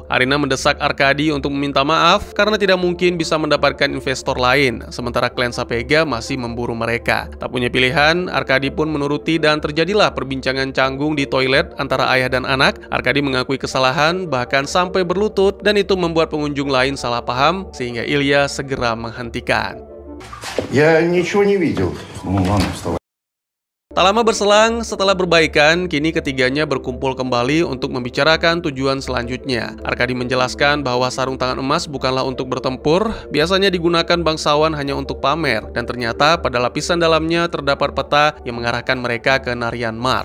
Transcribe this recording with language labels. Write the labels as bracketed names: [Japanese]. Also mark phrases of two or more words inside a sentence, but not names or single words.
[Indonesian] Arina mendesak Arkadi untuk meminta maaf karena tidak mungkin bisa mendapatkan investor lain, sementara klan Sapega masih memburu mereka. Tak punya pilihan, Arkadi pun menuruti dan terjadilah perbincangan canggung di toilet antara ayah dan anak. Arkadi mengakui kesalahan, bahkan sampai berlutut, dan itu membuat pengunjung lain salah paham, sehingga Ilya segera menghentikan. [Russian] Я ничего не видел. Ну ладно, вставай. [Indonesian] Tak lama berselang, setelah berbaikan, kini ketiganya berkumpul kembali untuk membicarakan tujuan selanjutnya. Arkadi menjelaskan bahwa sarung tangan emas bukanlah untuk bertempur, biasanya digunakan bangsawan hanya untuk pamer, dan ternyata pada lapisan dalamnya terdapat peta yang mengarahkan mereka ke Naryanmar.